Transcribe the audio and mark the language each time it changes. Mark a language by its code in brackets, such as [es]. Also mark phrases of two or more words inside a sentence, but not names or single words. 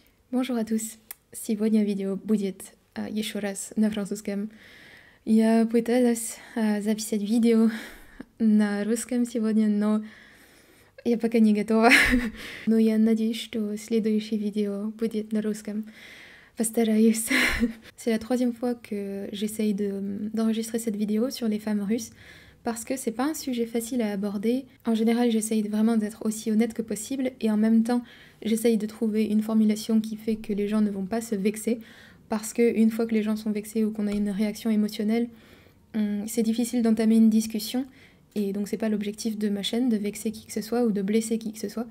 [fr] Bonjour à tous. [ru] Сегодня видео будет еще раз на французском. Я пыталась записать видео на русском сегодня, но я пока не готова. Но я надеюсь, что следующее видео будет на русском. Постараюсь. [fr] C'est la troisième fois que j'essaye d'enregistrer cette vidéo sur les femmes russes parce que c'est pas un sujet facile à aborder. En général, j'essaye vraiment d'être aussi honnête que possible et en même temps, j'essaye de trouver une formulation qui fait que les gens ne vont pas se vexer parce qu'une fois que les gens sont vexés ou qu'on a une réaction émotionnelle, c'est difficile d'entamer une discussion et donc c'est pas l'objectif de ma chaîne de vexer qui que ce soit ou de blesser qui que ce soit.